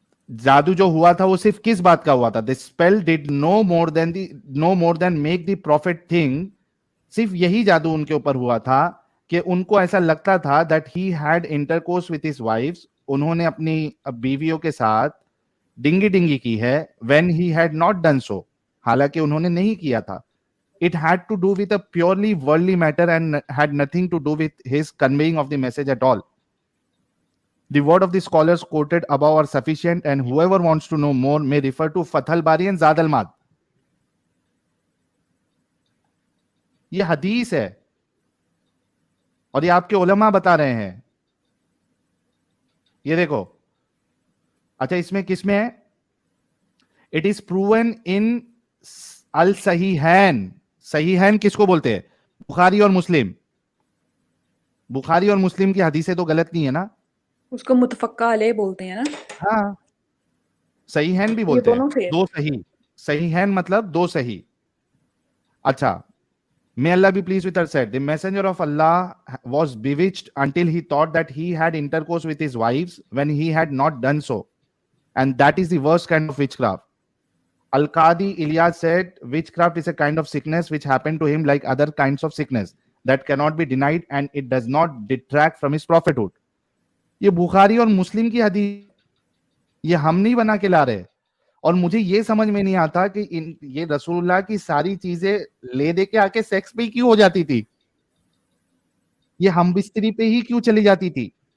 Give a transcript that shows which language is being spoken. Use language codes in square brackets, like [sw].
[hi] जादू जो हुआ था वो सिर्फ किस बात का हुआ था? [en] The spell did no more than make the profit thing. [hi] सिर्फ यही जादू उनके ऊपर हुआ था कि उनको ऐसा लगता था [en] That he had intercourse with his wives. [hi] उन्होंने अपनी बीवियों के साथ डिंगी डिंगी की है. [en] when he had not done so, [hi] हालांकि उन्होंने नहीं किया था. [en] It had to do with a purely worldly matter and had nothing to do with his conveying of the message at all. The word of the scholars quoted above are sufficient, and whoever wants to know more may refer to Fath al-Bari and Zad al-Mad. [hi] ये हदीस है और ये आपके उलमा बता रहे हैं. ये देखो. अच्छा, इसमें किसमें है? [en] It is proven in al-Sahihain. [hi] सहीहैन किसको बोलते हैं? बुखारी और मुस्लिम. बुखारी और मुस्लिम की हदीसें तो गलत नहीं है ना? उसको मुतफक्का अलैह बोलते हैं ना. हाँ, सहीहैन भी बोलते हैं. दो सही. सहीहैन मतलब दो सही. [en] अच्छा, may Allah be pleased with her said, the messenger of Allah was bewitched until he thought that he had intercourse with his wives when he had not done so, and that is the worst kind of witchcraft. Al-Qadi Ilyas said, witchcraft is a kind of sickness which happened to him like other kinds of sickness that cannot be denied, and it does not detract from his prophethood. [hi] ये बुखारी और मुस्लिम की हदीस, ये हम नहीं बना के ला रहे. और मुझे ये समझ में नहीं आता कि ये रसूलुल्लाह की सारी चीजें ले दे के आके सेक्स पे क्यों हो जाती थी? ये हम बिस्तरी पे ही क्यों चली जाती थी?